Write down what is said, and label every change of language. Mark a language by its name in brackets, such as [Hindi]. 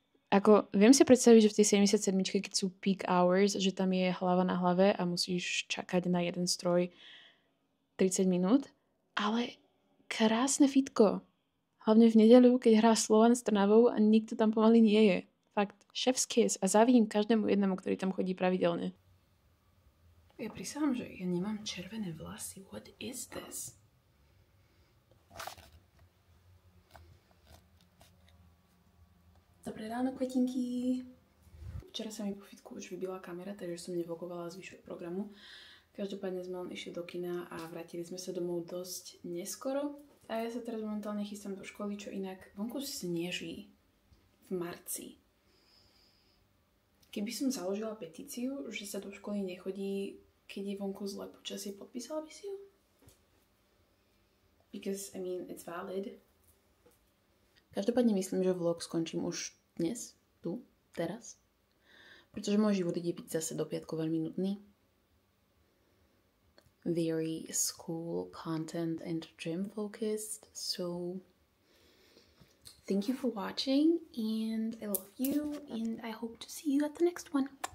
[Slovak] Ako, viem si predstaviť, že v tej 77, keď sú peak hours, že tam je hlava na hlave a musíš čakať na jeden stroj 30 minút, ale krásne fitko. Hlavne v nedeľu, keď hrá Slovan s Trnavou a nikto tam pomaly nie je. Fakt, chef's kiss a závidím každému jednému, ktorý tam chodí pravidelne. Ja prisahám, že ja nemám červené vlasy. [English] What is this? [Slovak] Dobré ráno, kvetinky. Včera sa mi po fitku už vybila kamera, takže som nevlogovala zvyšok programu. Každopádne sme len išli do kina a vrátili sme sa domov dosť neskoro. A ja sa teraz momentálne chystám do školy, čo inak vonku sneží v marci. Keby som založila petíciu, že sa do školy nechodí, keď je vonku zlé počasie, podpísala by si ju? [English] Because, I mean, it's valid. [Slovak] Každopádne myslím, že vlog skončím už dnes, tu, teraz. Pretože môj život ide byť zase do piatku veľmi nudný. [English] Very school, content and gym focused. So, thank you for watching and I love you and I hope to see you at the next one.